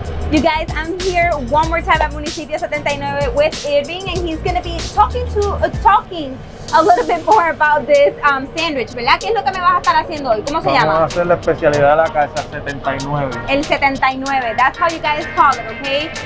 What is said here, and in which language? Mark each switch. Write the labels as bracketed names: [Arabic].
[English] You guys, I'm here one more time at Municipio 79 with Irving, and he's going to be talking a little bit more about this sandwich, ¿verdad? [Spanish] ¿Qué es lo que me vas a estar haciendo hoy? ¿Cómo se llama? Vamos a hacer la especialidad de la casa 79. [English] El 79, that's how you guys call it, okay?